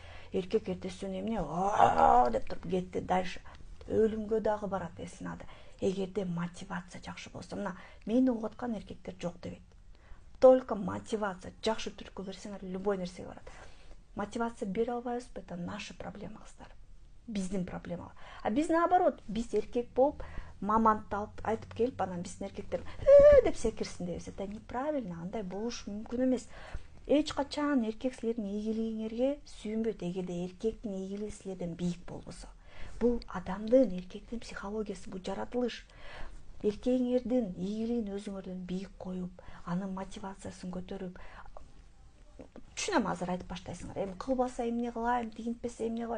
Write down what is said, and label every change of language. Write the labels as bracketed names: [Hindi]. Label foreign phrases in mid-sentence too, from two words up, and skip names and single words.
[Kyrgyz] Эркек эртеси күнү эмне деп туруп кетти дальше. Өлүмгө дагы барат, эсине алды. Эгерде мотивация жакшы болсо, мына мени угуп аткан эркектер жок дебейт. Только мотивация жакшы түрткү берсеңер любой нерсеге барат. Мотивация бере албайбызбы, [Russian] это наша проблема, [Kyrgyz] кыздар. Биздин проблема. А биз наоборот, биз эркек болуп мамонтты алып айтып келип, анан биздин эркектер деп секирсин дейбиз. [Russian] Это неправильно, [Kyrgyz] андай болушу мүмкүн эмес. Эч качан эркек силердин ийгилигиңерге сүйүнбөйт, эгерде эркектин ийгилиги силерден бийик болбосо. Бул адамдын, эркектин психологиясы, бул жаратылыш. Эркегиңердин ийгилигин өзүңөрдөн бийик коюп, анын мотивациясын көтөрүп, түшүнөм, азыр айтып баштайсыңар, эми кылбаса эмне кылайын, тигинтпесе эмне кылайын.